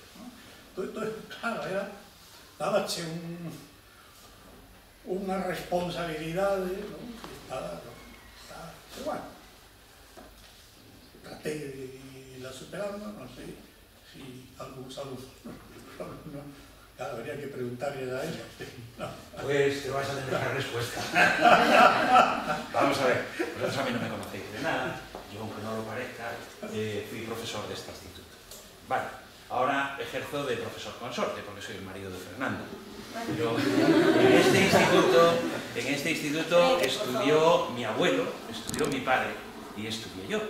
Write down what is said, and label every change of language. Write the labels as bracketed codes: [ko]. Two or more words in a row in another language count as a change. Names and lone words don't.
[gl] Entón, claro, dábache unha responsabilidade, pero bueno, tratei de irla superando, non sei si algúns alumnos, claro, [es] habría que preguntarle a ella. Pues te vas a tener la respuesta. Vamos a ver, vosotros a mí no me conocéis de nada, yo aunque no lo parezca, fui profesor de este instituto. Vale, ahora ejerzo de profesor consorte, porque soy el marido de Fernando. Pero en este instituto estudió mi abuelo, estudió mi padre y estudié yo.